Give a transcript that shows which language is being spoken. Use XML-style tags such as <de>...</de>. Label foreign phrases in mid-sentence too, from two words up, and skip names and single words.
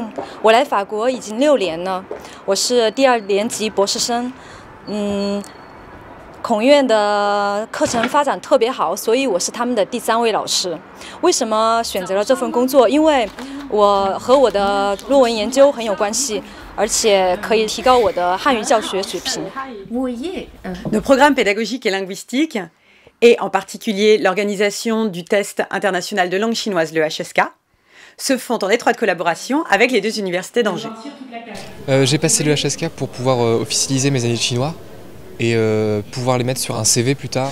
<zh>我来法国已经6年了，我是第2年级博士生。孔院的课程发展特别好，所以我是他们的第3位老师。为什么选择了这份工作？因为我和我的论文研究很有关系，而且可以提高我的汉语教学水平。</zh> <fr>Nos programmes pédagogiques et linguistiques, et en particulier l'organisation du test international de langue chinoise, le HSK, se font en étroite collaboration avec les 2 universités d'Angers. J'ai passé le HSK pour pouvoir officialiser mes années de chinois et pouvoir les mettre sur un CV plus tard.</fr>